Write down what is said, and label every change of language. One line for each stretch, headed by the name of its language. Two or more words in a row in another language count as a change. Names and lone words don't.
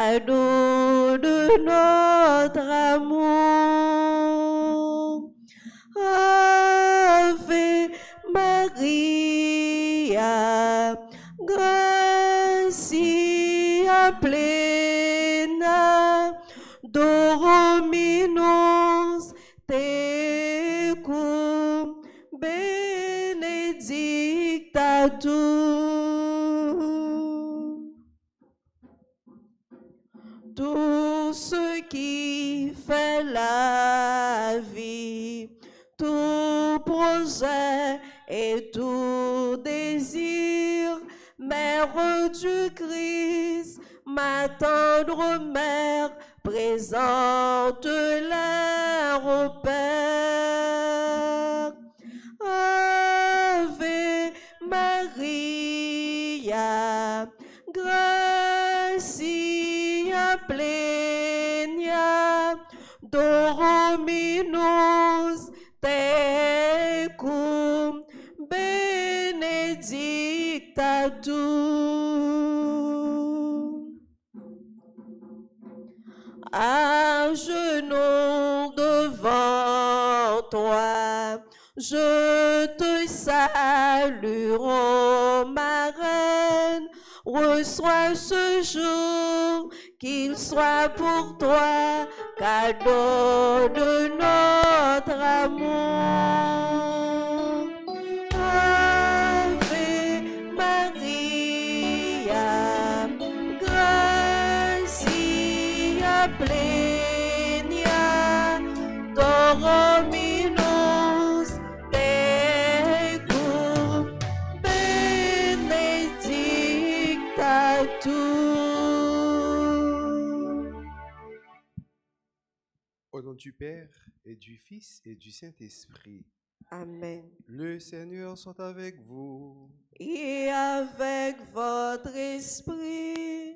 French: cadeau de notre amour.
Latin: Ave Maria, gratia plena, Dominus tecum, benedicta tu.
French: Tout ce qui fait la vie, tout projet et tout désir, Mère du Christ, ma tendre mère, présente-leur au Père.
Latin: Ave Maria, gratia plena, Dominus tecum, benedicta tu.
French: À genoux devant toi, je te salue, ô ma reine. Reçois ce jour, qu'il soit pour toi cadeau de notre amour.
Latin: Ave Maria, gratia plena, Dominus tecum, benedicta tu.
French: Au nom du Père et du Fils et du Saint-Esprit. Amen. Le Seigneur soit avec vous. Et avec votre esprit.